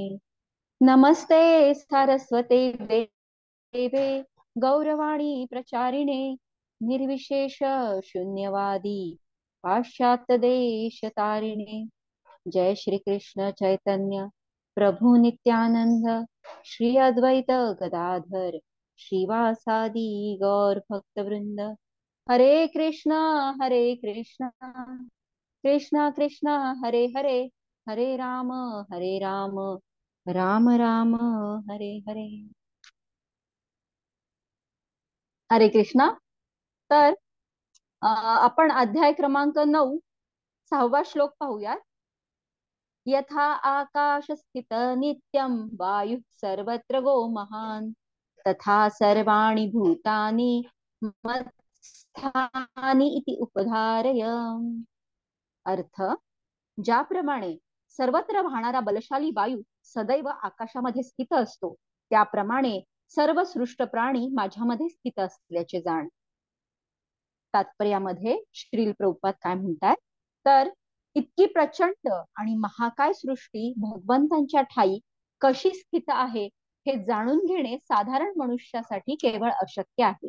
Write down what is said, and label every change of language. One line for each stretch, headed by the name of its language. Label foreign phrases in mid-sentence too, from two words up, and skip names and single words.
Sanskrit: नमस्ते सारस्वते देवे गौरवाणी प्रचारिणे निर्विशेष शून्यवादी पाश्चात्य देश तारिणे. जय श्री कृष्ण चैतन्य प्रभु नित्यानंद श्री अद्वैत गदाधर श्रीवासादि गौर भक्तवृंद. हरे कृष्णा कृष्णा कृष्णा हरे हरे, हरे राम राम राम हरे हरे. हरे कृष्णा.
Marathi: तर आपण अध्याय क्रमांक 9 6वा श्लोक पाहूयात.
Sanskrit: यथा आकाश स्थित नित्यं वायुः सर्वत्र गो महान तथा सर्वाणि भूतानि मत्स्थानि इति उपधारय.
Marathi: अर्थ, ज्याप्रमाणे सर्वत्र वाहणारा बलशाली वायू सदैव आकाशामध्ये स्थित असतो त्याप्रमाणे सर्व सृष्ट प्राणी माझ्यामध्ये स्थित असल्याचे जाण. तात्पर्यामध्ये श्रील प्रभुपाद काय म्हणतात, तर इतकी प्रचंड आणि महाकाय सृष्टी भगवंतांच्या ठाई कशी स्थित आहे हे जाणून घेणे साधारण मनुष्यासाठी केवळ अशक्य आहे.